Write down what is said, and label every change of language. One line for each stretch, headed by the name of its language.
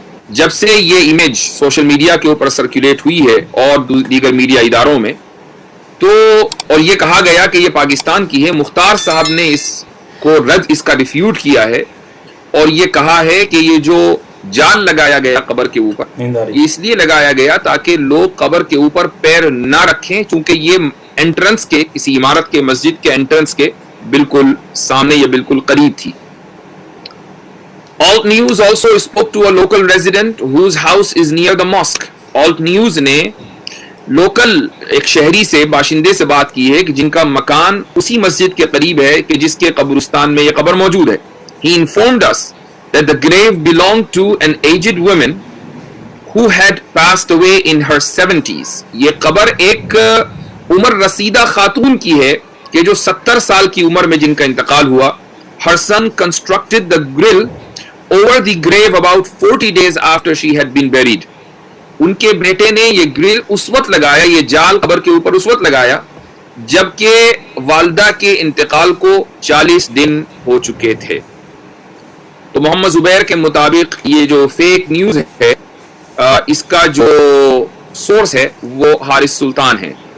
Urdu: جب سے یہ امیج سوشل میڈیا کے اوپر سرکولیٹ ہوئی ہے اور دیگر میڈیا اداروں میں، تو اور یہ کہا گیا کہ یہ پاکستان کی ہے، مختار صاحب نے اس کا ریفیوٹ کیا ہے اور یہ کہا ہے کہ یہ جو جال لگایا گیا قبر کے اوپر، یہ اس لیے لگایا گیا تاکہ لوگ قبر کے اوپر پیر نہ رکھیں، چونکہ یہ انٹرنس کے کسی عمارت کے، مسجد کے انٹرنس کے بالکل سامنے، یہ بالکل قریب تھی.
English: Alt News also spoke to a local resident whose house is near the mosque.
Urdu: Alt News نے لوکل ایک شہری سے، باشندے سے بات کی ہے کہ جن کا مکان اسی مسجد کے قریب ہے کہ جس کے قبرستان میں یہ قبر موجود ہے.
English: He informed us that the grave belonged to an aged woman who had passed away in her 70s.
Urdu: یہ قبر ایک عمر رسیدہ خاتون کی ہے کہ جو 70 سال کی عمر میں جن کا انتقال ہوا.
English: Her son constructed the grill over the grave about 40 days after she had been buried.
Urdu: ان کے بیٹے نے یہ گرل اس وقت لگایا، یہ جال قبر کے اوپر اس وقت لگایا جبکہ والدہ کے انتقال کو 40 دن ہو چکے تھے. تو محمد زبیر کے مطابق یہ جو فیک نیوز ہے اس کا جو سورس ہے وہ حارث سلطان ہے.